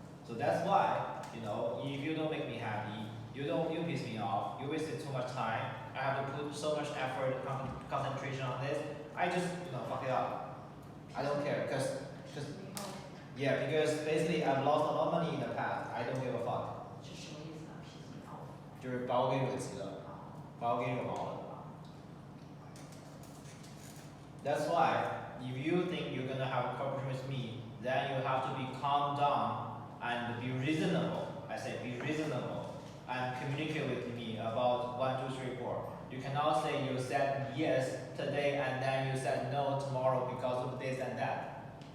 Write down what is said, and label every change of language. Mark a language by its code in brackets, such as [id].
[en] So that's why, if you don't make me happy, you piss me off, you wasted too much time, I have to put so much effort, concentration on this, I just, fuck it up. I don't care, because basically I've lost a lot of money in the past, I don't give a fuck. [zh] 是什么意思啊？ [en] piss me off。 [zh] 就是把我给惹急了，把我给惹毛了。 [en] That's why, if you think you're gonna have a conversation with me, then you have to be calm down and be reasonable. I say be reasonable and communicate with me about 1, 2, 3, 4. You cannot say you said yes today and then you said no tomorrow because of this and that.